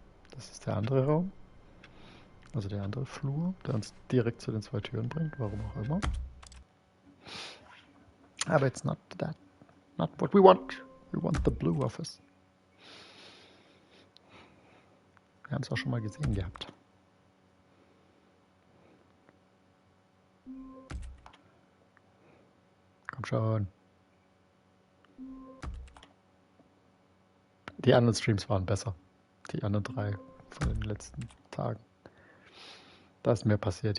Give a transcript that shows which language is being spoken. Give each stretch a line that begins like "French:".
German: Das ist der andere Raum. Also der andere Flur, der uns direkt zu den zwei Türen bringt, warum auch immer.
English: Aber it's not what we want. We want the blue office.
German: Wir haben es auch schon mal gesehen gehabt. Komm schon. Die anderen Streams waren besser. Die anderen 3 von den letzten Tagen. Da ist mehr passiert.